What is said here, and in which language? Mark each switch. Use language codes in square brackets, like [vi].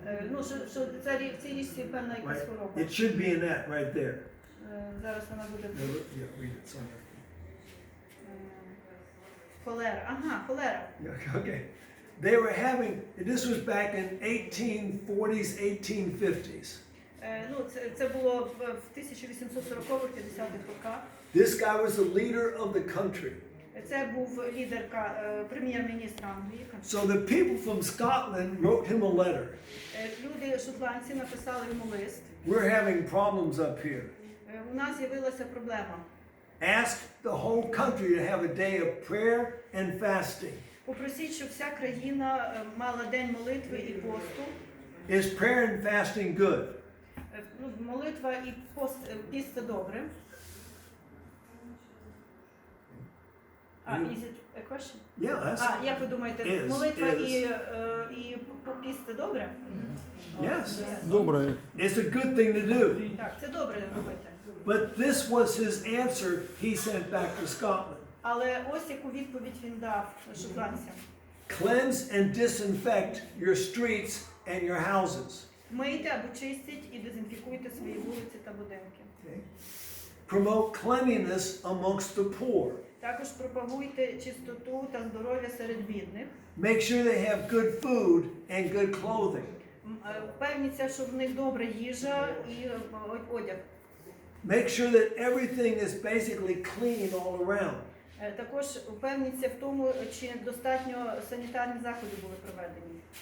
[uk] Ну, що це в цій річці певна якась [en] Right? [uk] хвороба. [en] It should be in that right there. [uk] Зараз вона буде. [en] Yeah, read it somewhere. [uk] Холера. Ага, холера. [en] Yeah, okay. They were having, this was back in 1840s, 1850s. [uk] Ну, це було в 1840-50-х роках. [en] This guy was the leader of the country. [uk] Це був лідер, прем'єр-міністр Англії. [en] So the people from Scotland wrote him a letter. [uk] Люди шотландці написали йому лист. [en] We're having problems up here. [uk] У нас з'явилася проблема. [en] Ask the whole country to have a day of prayer and fasting. [uk] Попросіть, щоб вся країна мала день молитви і посту. [en] Is prayer and fasting good? [uk] Молитва і піст – це добре. [en] Is it a question? Yeah, that's, [uk] Як ви думаєте, молитва і піст – це добре? [en] yes. [ru] Доброе. [en] It's a good thing to do. [uk] Так, це добре робити. [en] But this was his answer he sent back to Scotland. [uk] Але ось яку відповідь він дав шотландцям. [en] Cleanse and disinfect your streets and your houses. [uk] Мийте або чистіть і дезінфікуйте свої вулиці та будинки. [en] Okay? Promote cleanliness amongst the poor. [uk] Також пропагуйте чистоту та здоров'я серед бідних. [en] Make sure they have good food and good clothing. [uk] Впевніться, що в них добра їжа і одяг. [en] Make sure that everything is basically clean all around. [uk] Також впевніться в тому, чи достатньо санітарні заходи були проведені.